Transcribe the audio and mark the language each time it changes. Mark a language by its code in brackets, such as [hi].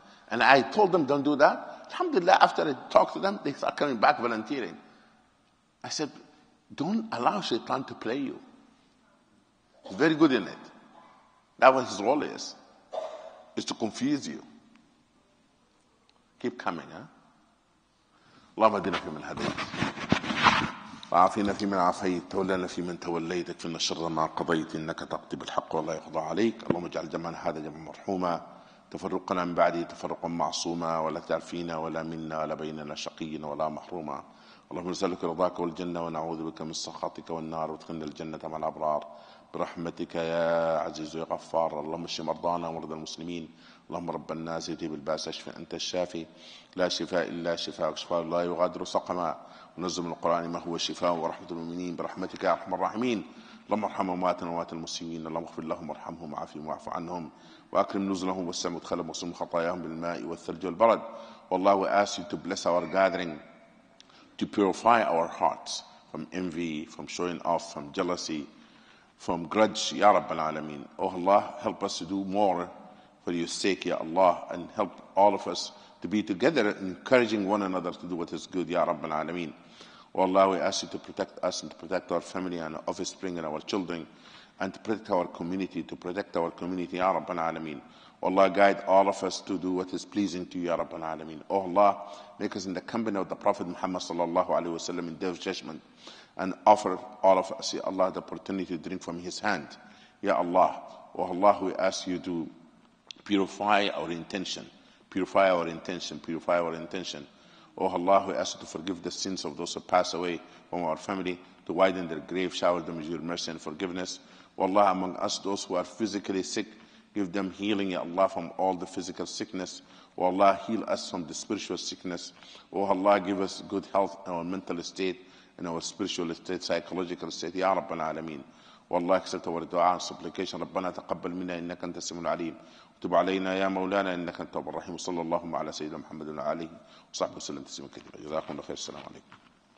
[en] And I told them, don't do that. Alhamdulillah, after I talked to them, they start coming back volunteering. I said, don't allow shaitan to play you. He's very good in it. That's what his role is to confuse you. Keep coming, huh? [ar] اللهم اهدنا فيمن هديت وعافنا فيمن عافيت تولنا فيمن توليت اكفنا شر ما قضيت انك تقضي بالحق ولا يقضى عليك اللهم اجعل جمعنا هذا جمعا مرحوما تفرقنا من بعده تفرقا معصوما ولا تجعل فينا ولا منا ولا بيننا شقيا ولا محروما اللهم نسألك رضاك والجنة ونعوذ بك من سخطك والنار وادخلنا الجنة مع الأبرار برحمتك يا عزيز يا غفار اللهم اشف مرضانا ومرضى المسلمين اللهم رب الناس اذهب الباس اشف انت الشافي لا شفاء الا شفاءك شفاء لا يغادر سقما ونزل من القران ما هو شفاء ورحمه المؤمنين برحمتك يا ارحم الراحمين اللهم ارحم امواتنا واموات المسلمين اللهم اغفر لهم وارحمهم وعافهم واعف عنهم واكرم نزلهم وسع مدخلهم واصم خطاياهم بالماء والثلج والبرد والله [en] we ask you to bless our gathering to purify our hearts from envy, from showing off, from jealousy, from grudge, Ya Rabbal Alameen. Oh Allah, help us to do more for your sake, Ya Allah, and help all of us to be together, encouraging one another to do what is good, Ya Rabbal Alameen. Oh Allah, we ask you to protect us and to protect our family and our offspring and our children, and to protect our community, Ya Rabbal Alameen. Oh Allah, guide all of us to do what is pleasing to you, Ya Rabbal Alameen. Oh Allah, make us in the company of the Prophet Muhammad sallallahu alaihi wasallam in Day of Judgment, and offer all of us, Ya Allah, the opportunity to drink from His hand. Ya Allah, oh Allah, we ask you to purify our intention. Purify our intention. Purify our intention. Oh Allah, we ask you to forgive the sins of those who pass away from our family, to widen their grave, shower them with your mercy and forgiveness. Oh Allah, among us, those who are physically sick, give them healing, Ya Allah, from all the physical sickness. Oh Allah, heal us from the spiritual sickness. Oh Allah, give us good health in our mental state, in our spiritual state, psychological state, Ya Rabbal Alameen. والله accept our dua and supplication. [ar] ربنا تقبل منا إنك أنت السميع العليم وتب علينا يا مولانا إنك أنت التواب الرحيم. صلى الله على سيدنا محمد وعلى آله وصحبه وسلم تسليما كثيرا. جزاكم الله خير. السلام عليكم.